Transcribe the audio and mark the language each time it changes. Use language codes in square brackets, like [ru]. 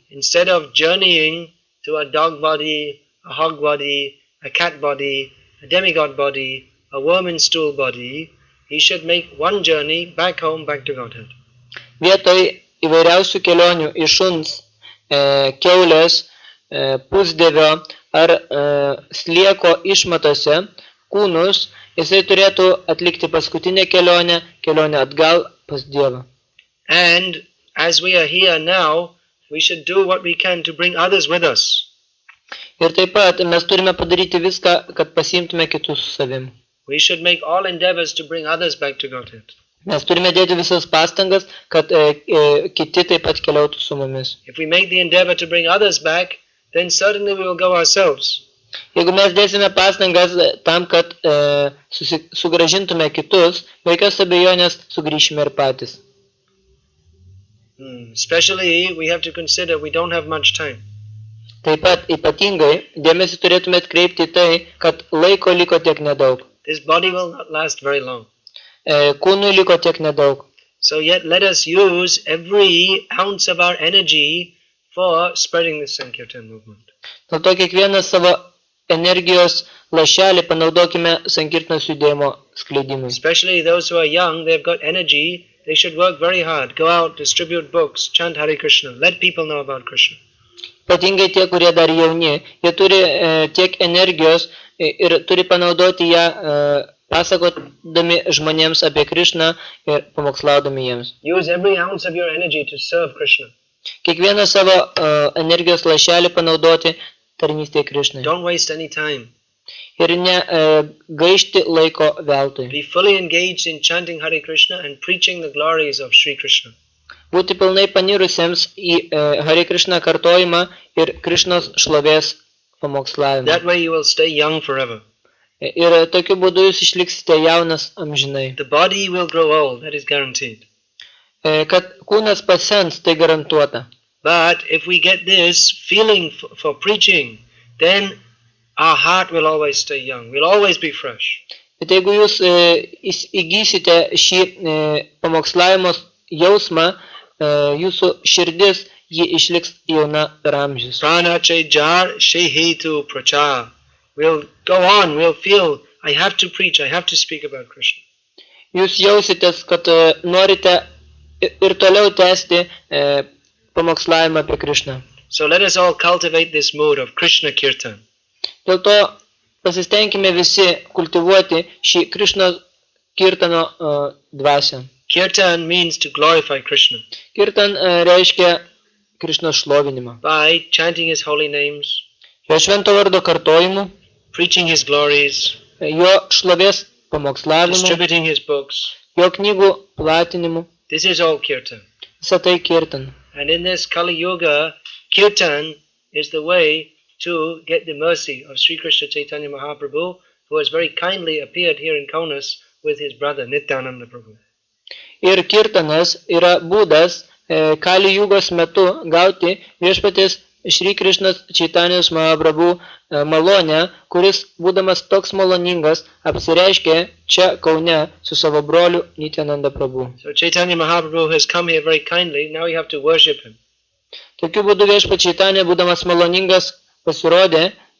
[en] Instead of journeying to a dog body, a hog body, a cat body, a demigod body, a worm and stool body, he should make one journey back home, back to Godhead. [lt] Vietoj įvairiausių kelionių iš šuns, kiaulės, pusdėvio ar slieko išmatose kūnus, jisai turėtų atlikti paskutinę kelionę atgal pas Dievą. [en] And as we are here now, we should do what we can to bring others with us. [lt] Ir taip pat mes turime padaryti viską, kad pasiimtume kitus su savim. [en] We should make all endeavors to bring others back to Godhead. [lt] Mes turime dėti visas pastangas, kad kiti taip pat keliautų su mumis. [en] If we make the endeavor to bring others back, then certainly we will go ourselves. [lt] Jeigu mes dėsime pastangas tam, kad sugrąžintume kitus, be jokios abejonės sugrįšime ir patys. [en] Especially we have to consider we don't have much time. [lt] Taip pat ypatingai dėmesį turėtume atkreipti į tai, kad laiko liko tiek nedaug. [en] This body will not last very long. [lt] Kūnui liko tiek nedaug. [en] So yet let us use every ounce of our energy for spreading this Sankirtan movement. [lt] Dėl to kiekvieną savo energijos lašelį panaudokime Sankirtanos judėjimo skleidimui. [en] Especially those who are young, they've got energy, they should work very hard. Go out, distribute books, chant Hare Krishna, let people know about Krishna. [lt] Ypatingai tie, kurie dar jauni, jie turi tiek energijos ir turi panaudoti ją pasakodami žmonėms apie Krishną ir pamokslaudami jiems. [en] Use every ounce of your energy to serve Krishna. [lt] Kiekvieną savo energijos lašelį panaudoti tarnystėje Krishnai. [en] Don't waste any time. [lt] Ir ne gaišti laiko veltui. [en] Be fully engaged in chanting Hare Krishna and preaching the glories of Sri Krishna. [lt] Būti pilnai panirusiems į Hare Krishna kartojimą ir Krishnos šlovės pamokslavimą. [en] That way you will stay young forever. [lt] Ir tokiu būdu jūs išliksite jaunas amžinai. [en] The body will grow old, that is guaranteed. [lt] Kad kūnas pasens, tai garantuota. [en] But if we get this feeling for preaching, then our heart will always stay young. We'll always be fresh. [lt] Bet jeigu jūs įgysite šį pamokslavimo jausmą, jūsų širdis ji išliks jauna per amžius. Pranache jar shehetu prachar. [en] We'll go on, we'll feel, I have to preach, I have to speak about Krishna. [lt] Jūs jausitės, kad norite ir toliau tęsti pamokslavimą apie Krishną. [en] So let us all cultivate this mood of Krishna Kirtan. [lt] Dėl to pasistengime visi kultivuoti šį Krishnos kirtano dvasią. [en] Kirtan means to glorify Krishna. [lt] Kirtan reiškia Krishnos šlovinimą. [en] By chanting his holy names, [lt] Jo švento vardo kartojimu, [en] preaching his glories, [lt] jo šlovės pamokslavimu, [en] distributing his books. [lt] jo knygų platinimu. [en] This is all Kirtan. [lt] Visą tai kirtan. [en] And in this Kali Yuga, Kirtan is the way to get the mercy of Sri Krishna Chaitanya Mahaprabhu, who has very kindly appeared here in Kaunas with his brother Nityananda Prabhu. [lt] Ir kirtanas yra būdas Kali Jugos metu gauti viešpaties Šri Krishnos Čaitanijos Mahaprabhu malonę, kuris, būdamas toks maloningas, apsireiškė čia Kaune su savo broliu Nityananda Prabhu. [en] So Chaitanya Mahaprabhu has come here very kindly, now you have to worship him. [lt] Tokiu būdu viešpats Čaitanija, būdamas maloningas, pasirodė